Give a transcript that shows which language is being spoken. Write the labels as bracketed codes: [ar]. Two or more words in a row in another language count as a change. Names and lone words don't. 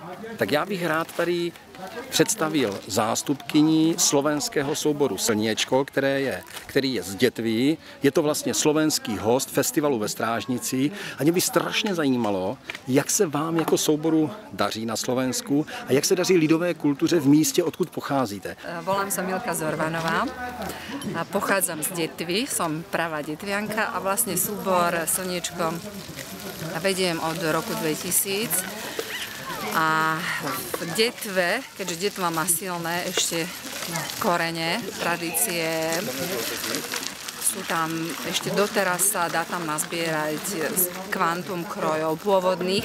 [cs] tak já bych rád tady představil zástupkyni slovenského souboru Slniečko, který je z Dětví. Je to vlastně slovenský host festivalu ve Strážnici a mě by strašně zajímalo, jak se vám jako souboru daří na Slovensku a jak se daří lidové kultuře v místě, odkud pocházíte. [sk] Volám sa Milka Zorvanová a pochádzam z Detvy, som pravá detvianka a vlastne súbor Slniečko vediem od roku 2000. A v Detve, keďže Detva má silné ešte korene, tradície, sú tam ešte doteraz sa dá tam nazbierať kvantum krojov pôvodných.